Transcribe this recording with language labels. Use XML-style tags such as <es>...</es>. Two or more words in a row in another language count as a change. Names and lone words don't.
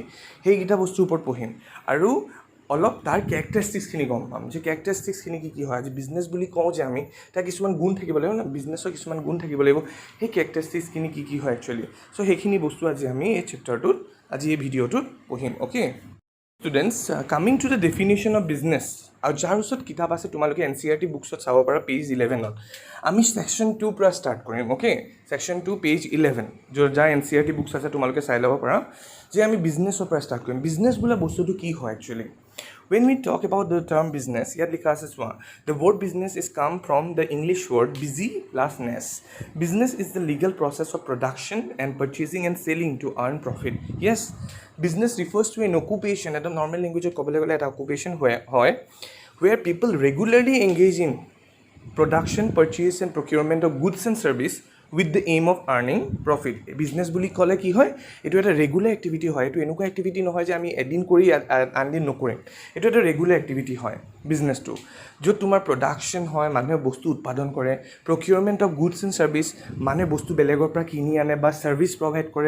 <as>সেইকেইটা বস্তুৰ ওপৰত পঢ়িম আৰু অলপ তাৰ কেৰেক্টাৰিষ্টিক্সখিনি গম পাম যে কেৰেক্টাৰিষ্টিক্সখিনি কি হয়। আজি বিজনেছ বুলি কওঁ যে আমি তাৰ কিছুমান গুণ থাকিব লাগিব না, বিজনেছৰ কিছুমান গুণ থাকিব লাগিব। সেই কেৰেক্টাৰিষ্টিক্সখিনি কি হয়</as> <en>actually, so'</en> <as>সেইখিনি বস্তু আজি আমি এই চেপ্টাৰটোত আজি এই ভিডিঅ'টোত পঢ়িম।</as> <en>অ'কে students, coming to the definition of business,</en> <as>আৰু যাৰ ওচৰত কিতাপ আছে তোমালোকে NCERT বুকছত চাব পাৰা পেজ 11ত। আমি ছেকশ্যন 2 পৰা ষ্টাৰ্ট কৰিম। অ'কে, ছেকশ্যন 2 পেজ 11 যাৰ NCERT বুকছ আছে তোমালোকে চাই ল'ব পাৰা যে আমি বিজনেছৰ পৰা ষ্টাৰ্ট কৰিম। বিজনেছ বোলা বস্তুটো কি হয় একচুৱেলি।</as> <en>When we talk about the term business,</en> <as>ইয়াত লিখা আছে চোৱা,</as> <en>the word business is come from the English word busy plus ness. Business is the legal process of production and purchasing and selling to earn profit. Yes, business refers to an occupation, at the normal language</en> <as>ক'বলৈ গ'লে এটা</as> <en>occupation হয় where people regularly engage in production, purchase and procurement of goods and service with the aim of earning profit.</en> <as>বিজনেছ বুলি ক'লে কি হয়, এইটো এটা</as> <en>regular activity</en> <as>হয়। এইটো এনেকুৱা এক্টিভিটি নহয় যে আমি এদিন কৰি আনদিন নকৰিম। এইটো এটা</as> <en>regular activity</en> <as>হয় বিজনেছটো, য'ত তোমাৰ প্ৰডাকশ্যন হয়, মানুহে বস্তু উৎপাদন কৰে,</as> <en>procurement of goods and service,</en> <as>মানুহে বস্তু বেলেগৰ পৰা কিনি আনে বা</as> <en>service provide</en> <as>কৰে।</as>